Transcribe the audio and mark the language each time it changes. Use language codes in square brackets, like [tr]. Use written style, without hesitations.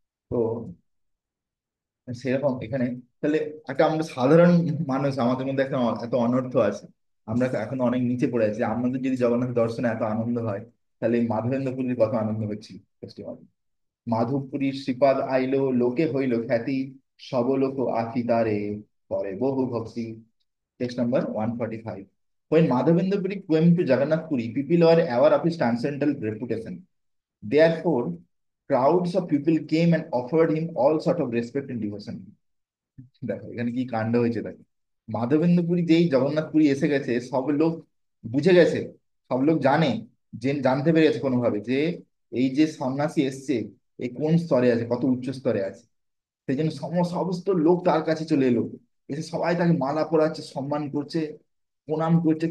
[bn] তো সেরকম এখানে তাহলে একটা আমরা সাধারণ মানুষ, আমাদের মধ্যে একটা এত অনর্থ আছে, আমরা এখন অনেক নিচে পড়ে আছি। আমাদের যদি জগন্নাথ দর্শনে এত আনন্দ হয়, তাহলে এই মাধবেন্দ্রপুরীর কত আনন্দ হচ্ছিল ফেস্টিভ্যাল। মাধবপুরীর শ্রীপাদ আইলো, লোকে হইল খ্যাতি, সব লোক আতি তারে, করে বহু ভক্তি। Text number 145। [en] When Madhavendra Puri came to Jagannath Puri, people were aware of his transcendental reputation. Therefore, crowds of people came and offered him all sort of respect and devotion. [bn] দেখো এখানে কি কাণ্ড হয়েছে দেখো। মাধবেন্দ্রপুরী যেই জগন্নাথ পুরী এসে গেছে, সব লোক বুঝে গেছে, সব লোক জানে, যে জানতে পেরেছে কোনোভাবে যে এই যে সন্ন্যাসী এসছে, এই কোন স্তরে আছে, কত উচ্চ স্তরে আছে। সেই জন্য সমস্ত লোক তার কাছে চলে এলো, এসে সবাই তাকে মালা পরাচ্ছে, সম্মান করছে, প্রণাম করছে।